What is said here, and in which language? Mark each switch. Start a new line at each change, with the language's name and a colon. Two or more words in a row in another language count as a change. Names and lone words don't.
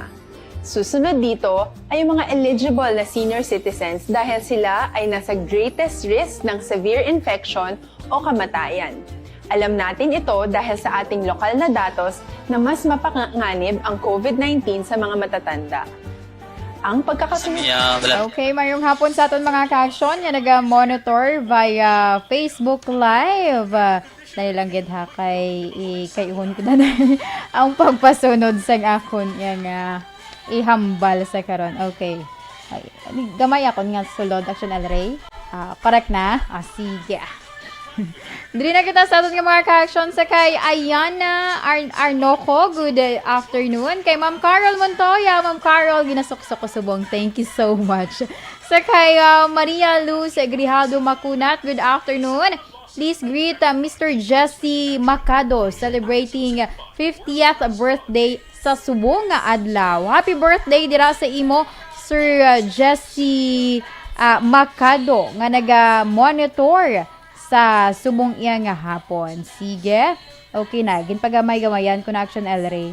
Filipino: Susunod dito ay mga eligible na
English: senior citizens
Filipino: dahil sila ay nasa
English: greatest risk
Filipino: ng
English: severe infection
Filipino: o kamatayan. Alam natin ito dahil sa ating lokal na datos na mas mapanganib ang COVID-19 sa mga matatanda. Ang pagkakasunod... Okay,
Hiligaynon: mayong hapon sa aton mga ka-action nga naga-monitor
English: via Facebook Live.
Hiligaynon: Dahil lang gid ha kay ihon ko na ang pagpasunod sa akon yang ihambal sa karon. Okay. Ay, gamay ako nga sulod action alray. Correct na? Sige. Diri na kita sa aton nga mga ka-action sa kay Ayana Arnoco.
English: Good afternoon. Kay Ma'am Carol Montoya.
Hiligaynon: Ma'am Carol, ginasok-sok ko subong.
English: Thank you so much.
Hiligaynon: Sa kay Maria Luz Grijaldo Macunat.
English: Good afternoon. Please greet Mr. Jesse Macado celebrating 50th birthday
Hiligaynon: sa subong nga adlaw.
English: Happy birthday
Hiligaynon: dira sa imo, Sir Jesse Macado nga naga-monitor sa subong iya nga hapon. Sige. Okay na. Ginpagamay-gamayan ko na Action El Rey.